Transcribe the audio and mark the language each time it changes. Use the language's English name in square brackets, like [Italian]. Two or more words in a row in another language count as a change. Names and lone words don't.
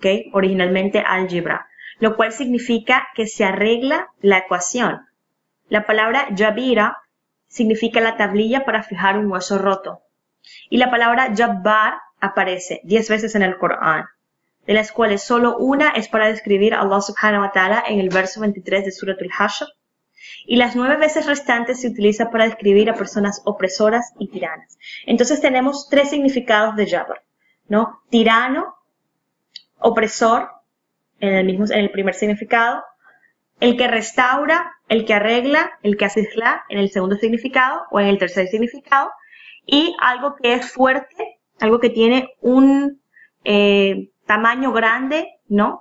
[Spanish] Originalmente álgebra, lo cual significa que se arregla la ecuación. La palabra jabira significa la tablilla para fijar un hueso roto. Y la palabra Jabbar aparece 10 veces en el Corán, de las cuales solo una es para describir a [Arabic] الله سبحانه وتعالى [Spanish] en el verso 23 de Surat al-Hashr, y las 9 veces restantes se utiliza para describir a personas opresoras y tiranas. Entonces tenemos 3 significados de Jabbar, ¿no? Tirano, opresor, en el primer significado, el que restaura, el que arregla, el que hace islah en el segundo significado o en el tercer significado, y algo que es fuerte, algo que tiene un tamaño grande, ¿no?